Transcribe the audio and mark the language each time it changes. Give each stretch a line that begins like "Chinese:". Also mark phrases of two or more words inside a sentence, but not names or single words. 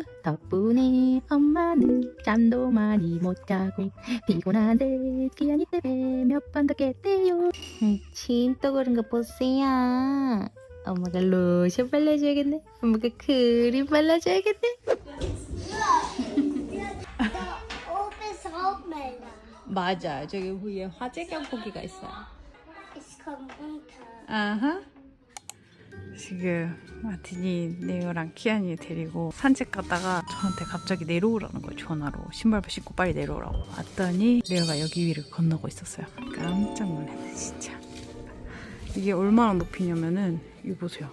Korean: 덕분에 엄마는 잠도 많이 못 자고 피곤한데 기한이 때문에 몇 번 더 깼대요. 침 또 그런 거 보세요. 엄마가 로션 발라줘야겠네. 엄마가 크림 발라줘야겠네. 맞아. 저기 위에 화재 경보기가 있어요.
German: Ich komme runter.
Korean: 아하. 지금 마틴이 네오랑 키안이 데리고 산책 갔다가 저한테 갑자기 내려오라는 거예요. 전화로. 신발 신고 빨리 내려오라고. 왔더니 네오가 여기 위를 건너고 있었어요. 깜짝 놀랐네 진짜. 이게 얼마나 높이냐면은 이거 보세요.